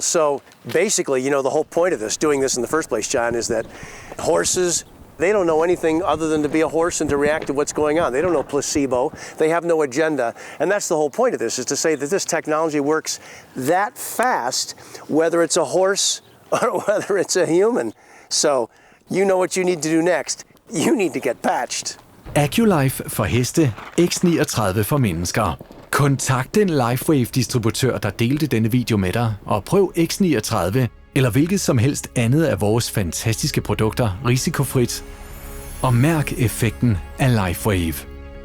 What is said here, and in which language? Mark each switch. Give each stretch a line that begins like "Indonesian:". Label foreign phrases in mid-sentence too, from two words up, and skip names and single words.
English: So basically, you know, the whole point of this, doing this in the first place, John, is that horses, they don't know anything other than to be a horse and to react to what's going on. They don't know placebo. They have no agenda. And that's the whole point of this, is to say that this technology works that fast, whether it's a horse or whether it's a human. So you know what you need to do next. You need to get patched.
Danish: AccuLife for heste, X39 for mennesker. Kontakt den LifeWave-distributør, der delte denne video med dig, og prøv X39 eller hvilket som helst andet af vores fantastiske produkter risikofrit. Og mærk effekten af LifeWave.